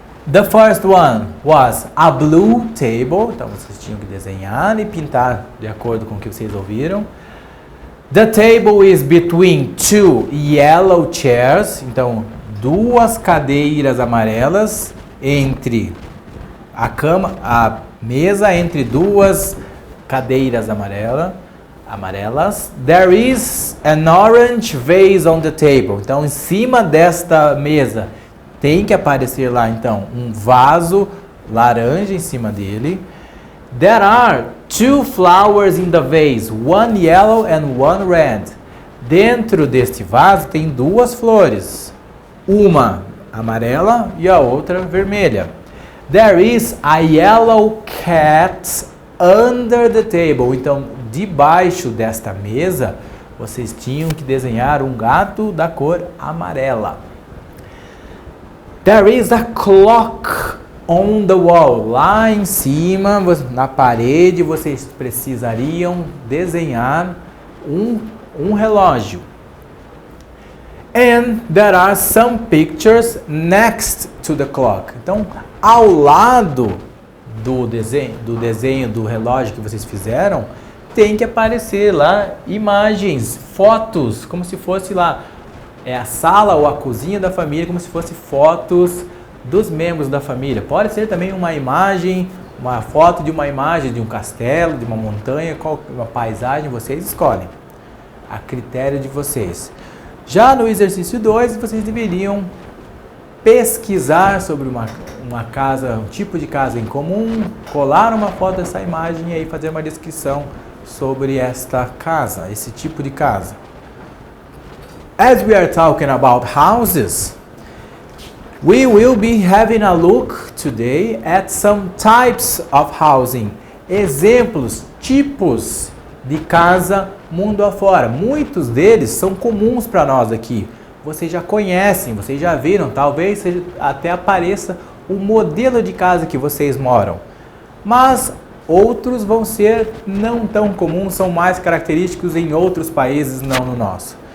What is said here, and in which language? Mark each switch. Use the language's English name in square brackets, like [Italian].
[English] The first one was a blue table. [Portuguese] Então vocês tinham que desenhar e pintar de acordo com o que vocês ouviram. [English] The table is between two yellow chairs. [Portuguese] Então, duas cadeiras amarelas entre a mesa entre duas cadeiras amarelas. [English] There is an orange vase on the table. [Portuguese] Então, em cima desta mesa tem que aparecer lá, então, um vaso laranja em cima dele. [English] There are two flowers in the vase, one yellow and one red. [Portuguese] Dentro deste vaso tem duas flores, uma amarela e a outra vermelha. [English] There is a yellow cat under the table. [Portuguese] Então, debaixo desta mesa, vocês tinham que desenhar um gato da cor amarela. [English] There is a clock on the wall. [Portuguese] Lá em cima, na parede, vocês precisariam desenhar um relógio. [English] And there are some pictures next to the clock. [Portuguese] Então, ao lado do desenho do relógio que vocês fizeram, tem que aparecer lá imagens, fotos, como se fosse lá a sala ou a cozinha da família, como se fosse fotos dos membros da família. Pode ser também uma imagem, uma foto de uma imagem de um castelo, de uma montanha, uma paisagem, vocês escolhem, a critério de vocês. Já no exercício 2, vocês deveriam pesquisar sobre uma casa, um tipo de casa em comum, colar uma foto dessa imagem e aí fazer uma descrição sobre esta casa, esse tipo de casa. [English] As we are talking about houses, we will be having a look today at some types of housing. [Portuguese] Exemplos, tipos de casa mundo afora. Muitos deles são comuns para nós aqui. Vocês já conhecem, vocês já viram, talvez até apareça o modelo de casa que vocês moram. Mas outros vão ser não tão comuns, são mais característicos em outros países, não no nosso.